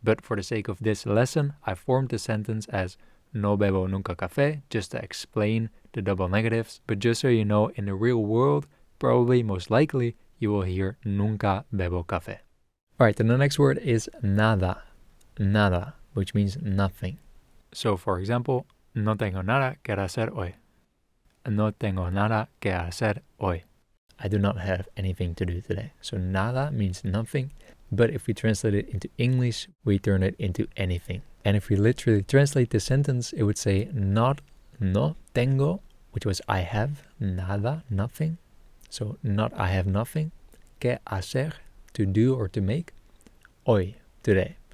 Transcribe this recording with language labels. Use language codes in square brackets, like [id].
[en] But for the sake of this lesson, I formed the sentence as [es] no bebo nunca café [en] just to explain the double negatives. But just so you know, in the real world, probably most likely, you will hear [es] nunca bebo café. [en] Alright, then the next word is nada. Nada, which means nothing. So for example, [es] no tengo nada que hacer hoy. No tengo nada que hacer hoy. [en] I do not have anything to do today. So nada means nothing, but if we translate it into English, we turn it into anything. And if we literally translate the sentence, it would say [es] no tengo, [en] which was I have, nada, nothing. So not I have nothing, [es] que hacer, [en] to do or to make, hoy, today.